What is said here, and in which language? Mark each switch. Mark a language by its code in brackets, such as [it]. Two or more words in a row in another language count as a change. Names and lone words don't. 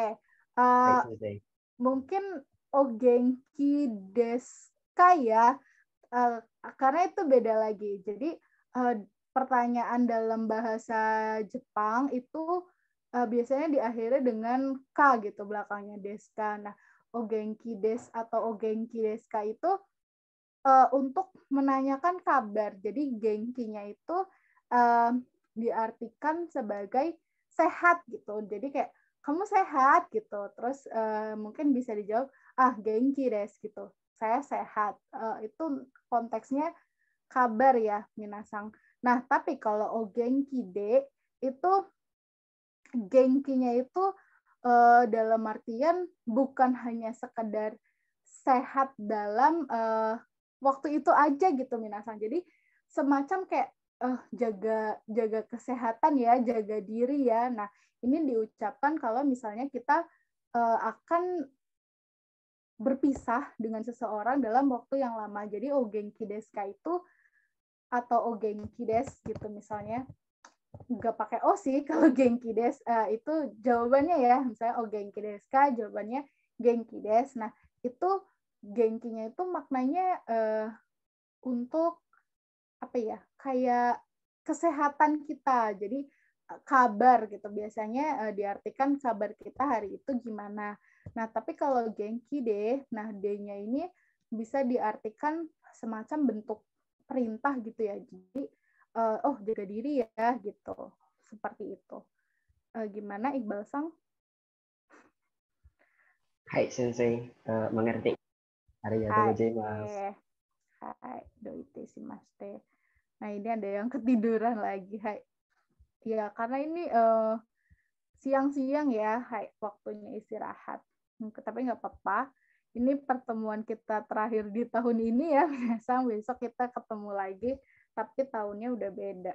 [id] Mungkin [ja] お元気ですか [id] ya, karena itu beda lagi. Jadi pertanyaan dalam bahasa Jepang itu biasanya diakhiri dengan K gitu belakangnya deska. Nah, [ja] お元気です [id] atau [ja] お元気ですか [id] itu untuk menanyakan kabar. Jadi genkinya itu diartikan sebagai sehat gitu. Jadi kayak kamu sehat gitu. Terus mungkin bisa dijawab [ja] 元気です [id] gitu. Saya sehat. Itu konteksnya kabar ya, minasang. Nah, tapi kalau [ja] お元気で [id] itu genkinya itu dalam artian bukan hanya sekedar sehat dalam waktu itu aja gitu minasang. Jadi semacam kayak jaga kesehatan ya, jaga diri ya. Nah, ini diucapkan kalau misalnya kita akan berpisah dengan seseorang dalam waktu yang lama. Jadi [ja] お元気ですか [id] itu atau [ja] お元気です [id] gitu misalnya. Nggak pakai O sih kalau [ja] 元気です [id] itu jawabannya ya. Misalnya [ja] お元気ですか, [id] jawabannya [ja] 元気です. [id] Nah, itu genkinya itu maknanya untuk apa ya, kayak kesehatan kita. Jadi kabar gitu biasanya diartikan kabar kita hari itu gimana. Nah, tapi kalau [ja] 元気で, [id] nah D-nya ini bisa diartikan semacam bentuk perintah gitu ya. Jadi jaga diri ya gitu. Seperti itu. Gimana Iqbal Sang? [ja] はい先生, [id] mengerti. [ja] ありがとうございます. はい、どういたしまして. [id] Nah, ini ada yang ketiduran lagi. Hai. Ya, karena ini siang-siang ya, hai, waktunya istirahat. Tapi nggak apa-apa. Ini pertemuan kita terakhir di tahun ini ya, biasa besok kita ketemu lagi, tapi tahunnya udah beda.